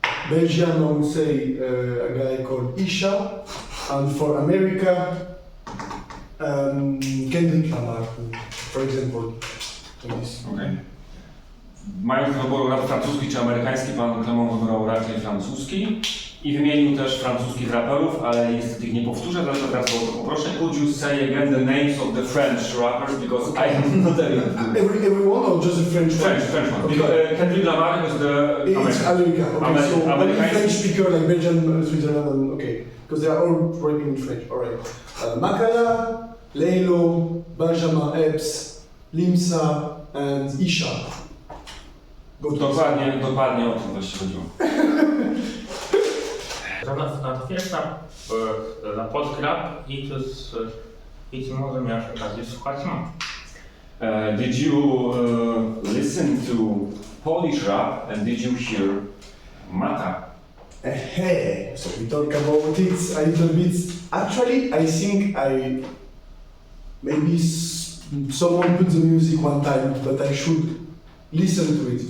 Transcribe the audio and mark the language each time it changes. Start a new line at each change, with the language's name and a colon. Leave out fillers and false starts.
English: Belgium, I would say a guy called Isha, and for America, Kendrick Lamar, for example. Okay.
Polish: Mając do wyboru rap francuski czy amerykański, pan Clement wybrał raczej francuski. I wymienił też francuskich raperów, ale niestety ich nie powtórzę, dlatego teraz go poproszę.
English: Could you say again the names of the French rappers, because I am not very good. Everyone or just the French one? French one. Okay. Because Kendrick Lamar is the It's America. Okay, so only French speaker like Belgium, Switzerland, and okay, because they are all rapping in French. All right. Makala, Leilo, Benjamin Epps, Limsa, and Isha.
Polish: Dokładnie o tym właśnie chodziło. Natrafiłeś na podkrab i to może miałeś okazję słuchać
English: Did you listen to Polish rap and did you hear Marta? So we talk about it a little bit. Actually, I think maybe someone put the music one time, but I should listen to it.